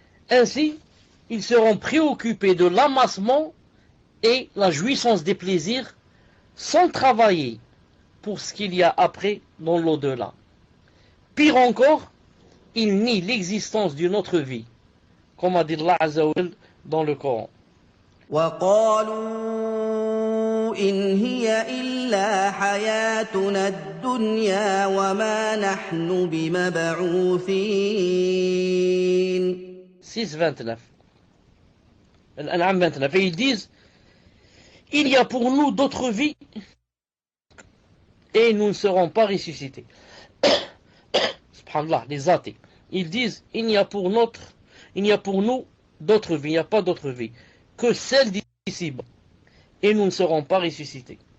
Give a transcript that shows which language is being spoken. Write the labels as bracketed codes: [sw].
[fr] Ainsi, ils seront préoccupés de l'amassement et la jouissance des plaisirs sans travailler pour ce qu'il y a après dans l'au-delà. Pire encore, ils nient l'existence d'une autre vie, comme a dit Allah Azza wa Jal dans le Coran. [ar] وقالوا إن هي إلا حياتنا الدنيا وما نحن بمبعوثين. [fr] 6-29. Al-An'am 29. Et ils disent, il y a pour nous d'autres vies et nous ne serons pas ressuscités. Subhanallah, les athées. Ils disent, il n'y a pour nous d'autres vies, il n'y a pas d'autre vie que celle d'ici-bas et nous ne serons pas ressuscités.